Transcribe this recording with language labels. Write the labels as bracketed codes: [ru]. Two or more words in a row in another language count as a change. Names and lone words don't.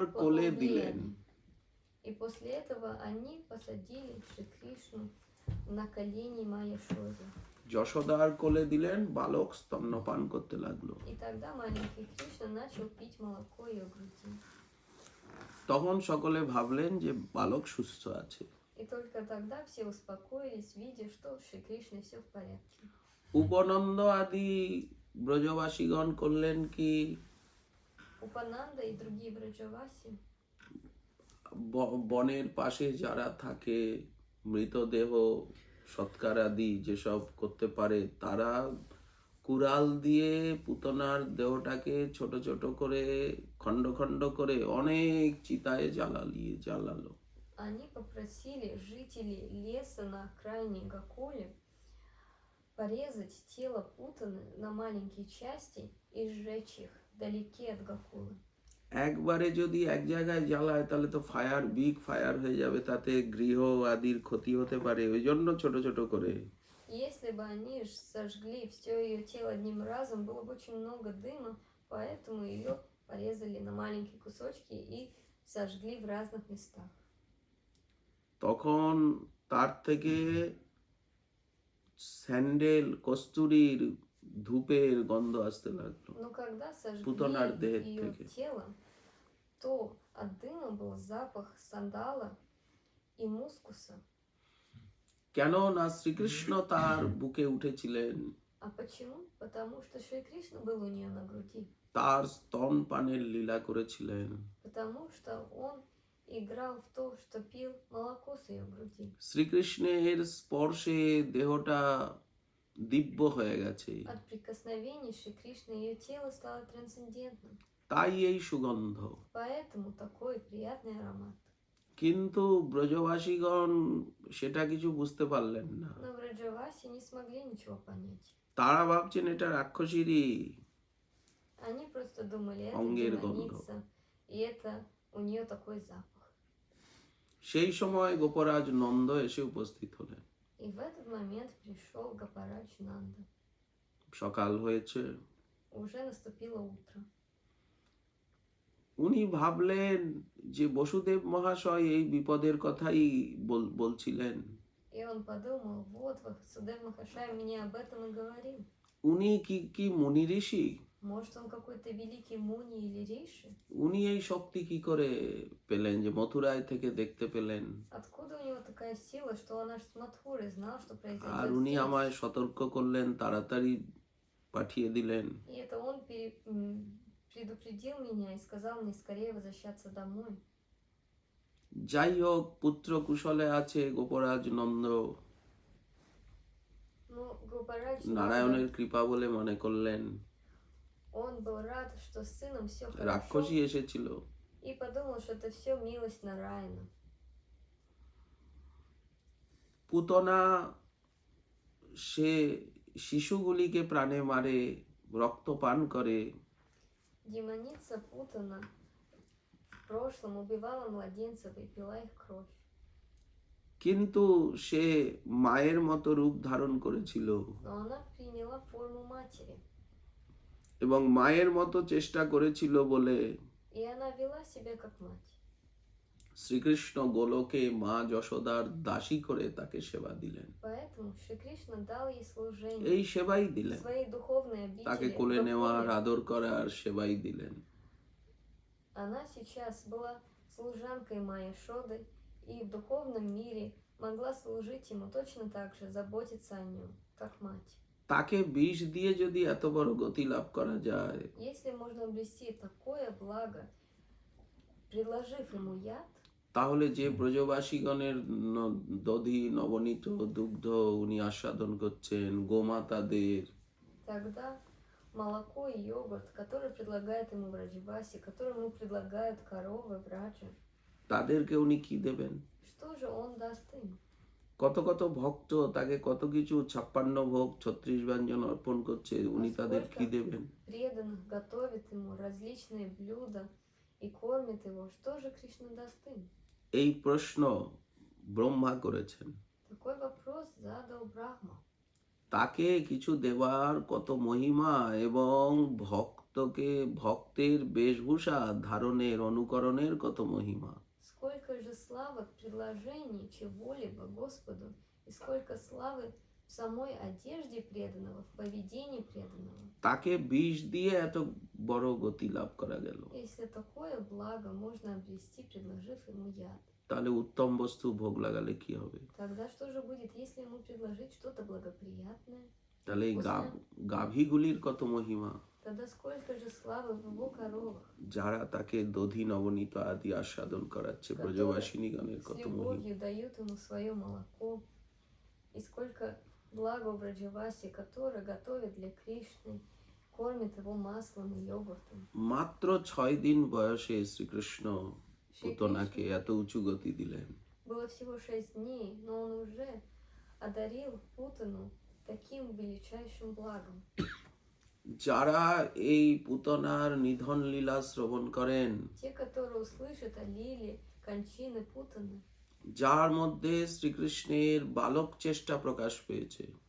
[ru] от всего [bn] কোলে [ru] плохого [bn] দিলেন। [ru] влияния. И после этого они посадили Шри Кришну на колени Майяшоды. [bn] যশোদার কোলে দিলেন, বালক স্তন্যপান করতে লাগলো। [ru] И тогда маленький Кришна начал пить молоко ее груди. [bn] তখন সকলে ভাবলেন যে বালক সুস্থ আছে। [ru] И только тогда все успокоились, видя, что с Шри Кришной все в порядке. [bn] উপনন্দ আদি ব্রজবাসীগণ করলেন কি, [ru] Упананда и другие Браджаваси [bn] বনের পাশে যারা থাকে, মৃতদেহ সৎকার আদি যেসব করতে পারে, তারা কুড়াল দিয়ে পুতনার দেহটাকে ছোট ছোট করে খণ্ড খণ্ড করে অনেক চিতায় জ্বালালো। [ru] они попросили жителей леса на окраине Гакуле порезать тело Путаны на маленькие части и сжечь их вдалеке от Гакулы. [bn] একবারে যদি এক জায়গায় জ্বালায় তাহলে তো ফায়ার, [en] big fire [bn] হয়ে যাবে, তাতে গৃহ আদির ক্ষতি হতে পারে, ওই জন্য ছোট ছোট করে। [ru] Если бы они сожгли все ее тело одним разом, было бы очень много дыма, поэтому ее порезали на маленькие кусочки и сожгли в разных местах. [bn] তখন তার থেকে স্যান্ডেল, কস্তুরীর, ধূপের গন্ধ আসতে লাগলো। [ru] Но когда Путанар сожгли дehет ее [bn] থেকে। [ru] тело, то от дыма был запах сандала и мускуса. [bn] কেন না শ্রীকৃষ্ণ তার বুকে উঠেছিলেন, [ru] А почему? Потому что Шри Кришна был у нее на груди. [bn] তার স্তন পানের লীলা করেছিলেন। [ru] Потому что он играл в то, что пил молоко с ее груди. [bn] শ্রীকৃষ্ণের স্পর্শে দেহটা দিব্য হয়ে গেছে, [ru] От прикосновений Шри Кришны ее тело стало трансцендентным. [bn] তাই এই সুগন্ধ। [ru] Поэтому такой приятный аромат. [bn] কিন্তু ব্রজবাসীগণ সেটা কিছু বুঝতে পারলেন না। [ru] Но в Раджавасе не смогли ничего понять. [bn] তারা ভাবছেন এটা রাক্ষসীরই [ru] Они просто думали, это [bn] অঙ্গের গন্ধ। [ru] демоница, и это у нее такой запах. [bn] সেই সময় গোপরাজ নন্দ এসে উপস্থিত হলেন। [ru] И в этот момент пришел Гопарадж Нанда. [bn] সকাল হয়েছে, [ru] Уже наступило утро. [bn] উনি ভাবলেন যে বসুদেব মহাশয় এই বিপদের কথাই বলছিলেন। [ru] И он подумал, вот Васудев Махашай мне об этом и говорил. [bn] উনি কি মুনি ঋষি? [ru] Может, он какой-то великий муни или риши? [bn] উনি এই শক্তি কি করে পেলেন যে মথুরায় থেকে দেখতে পেলেন? [ru] Откуда у него такая сила, что он аж с Мадхуры знал, что [bn] আর [ru] произойдет [bn] উনি [ru] здесь? [bn] আমায় সতর্ক করলেন, তাড়াতাড়ি পাঠিয়ে দিলেন। [ru] И это он предупредил меня и сказал мне скорее возвращаться домой. [bn] যাই হোক, পুত্র কুশলে আছে গোপরাজ নন্দ, [ru] Ну, Гопарадж [bn] নারায়ণের [ru] Нанда, [bn] কৃপা বলে মনে করলেন। [ru] он был рад, что с сыном все [bn] রাক্ষসী [ru] хорошо, [bn] এসেছিল, [ru] и подумал, что это все милость Нараяна. [bn] পুতনা সে শিশুগুলিকে প্রাণে মারে, রক্ত পান করে, [ru] Демоница Путана в прошлом убивала младенцев и пила их кровь. [bn] কিন্তু সে মায়ের মতো রূপ ধারণ করেছিল [ru] Но она приняла форму матери. [bn] এবং মায়ের মতো চেষ্টা করেছিল বলে [ru] И она вела себя как мать. [bn] শ্রীকৃষ্ণ গোলকে মা যশোদার দাসী করে তাকে সেবা দিলেন। [ru] Поэтому Шри Кришна дал ей [bn] এই [ru] служение, [bn] সেবাই দিলেন, [ru] своей духовной [bn] তাকে [ru] обители. [bn] কোলে [ru] в [bn] নেওয়ার [ru] Гакуре. [bn] আদর করার সেবাই দিলেন। [ru] Она сейчас была служанкой Майя Шоды и в духовном мире могла служить ему точно так же, заботиться о нем, как мать. [bn] তাকে বিষ দিয়ে যদি এত বড় গতি লাভ করা যায়, [ru] Если можно обрести такое благо, предложив ему яд, [bn] তাহলে যে ব্রজবাসীগণের দধি নবনীত দুগ্ধ উনি আস্বাদন করছেন, গোমাতাদের, [ru] тогда молоко и йогурт, который предлагает ему Враджаваси, который ему предлагают коровы Враджа, [bn] তাদেরকে উনি কি দেবেন? [ru] что же он даст им? [bn] কত কত ভক্ত তাকে কত কিছু 56 ভোগ 36 ব্যঞ্জন অর্পণ করছে, উনি তাদের কি দেবেন? [ru] Преданных готовит ему различные блюда и кормит его. Что же Кришна даст им? [bn] এই প্রশ্ন ব্রহ্মা করেছেন। [ru] Такой вопрос задал Брахма. [bn] তাকে কিছু দেওয়ার কত мহিমা এবং ভক্তের বেশভূষা ধারণের অনুকরণের কত মহিমা। [ru] Сколько же славы в предложении чего-либо Господу, и сколько славы в самой одежде преданного, в поведении преданного. [bn] তাকে বিষ দিয়ে এত বড় গতি লাভ করা গেল, [ru] Если такое благо можно обрести, предложив ему яд, [bn] তাহলে উত্তম বস্তু ভোগ লাগালে কি হবে? [ru] тогда что же будет, если ему предложить что-то благоприятное? [bn] তাহলে এই গাভীগুলির কত মহিমা, [ru] Тогда сколько же славы в его коровах, [bn] যারা তাকে দধি নবনীত আদি আস্বাদন করাচ্ছে, [ru] которые [bn] ব্রজবাসিনীগণের [ru] с [bn] কত মহিমা। [ru] любовью дают ему свое молоко, и сколько блага в Враджаваси, который готовит для Кришны, кормит его маслом и йогуртом. [bn] মাত্র 6 দিন বয়সে শ্রীকৃষ্ণ পুতনাকে এত উঁচু গতি দিলেন। [ru] Было всего 6 дней, но он уже одарил Путану таким величайшим благом. [bn] যারা এই পুতনার নিধন লীলা শ্রবণ করেন, [ru] Те, которые услышат о лиле кончины Путаны, [bn] যার মধ্যে শ্রীকৃষ্ণের বালক চেষ্টা প্রকাশ পেয়েছে,